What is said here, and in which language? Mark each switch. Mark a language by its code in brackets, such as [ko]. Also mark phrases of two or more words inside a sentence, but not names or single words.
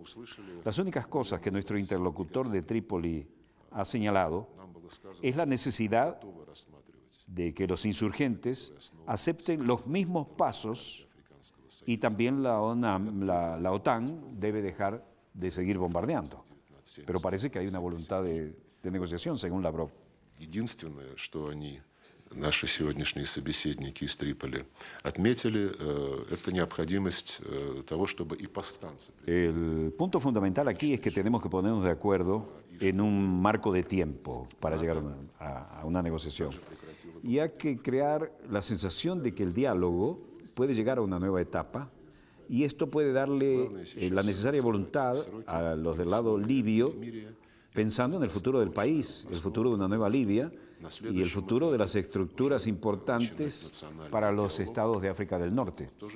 [es] Las únicas cosas que nuestro interlocutor de Trípoli ha señalado es la necesidad de que los insurgentes acepten los mismos pasos y también la OTAN debe dejar de seguir bombardeando. Pero parece que hay una voluntad de negociación, según Lavrov. [ru] Наши сегодняшние собеседники из Триполи отметили, это необходимость того, чтобы и повстанцы. [es] El punto fundamental aquí es que tenemos que ponernos de acuerdo en un marco de tiempo para llegar a una negociación. Y hay que crear la sensación de que el diálogo puede llegar a una nueva etapa y esto puede darle la necesaria voluntad a los del lado libio, pensando en el futuro del país, el futuro de una nueva Libia y el futuro de las estructuras importantes para los estados de África del Norte.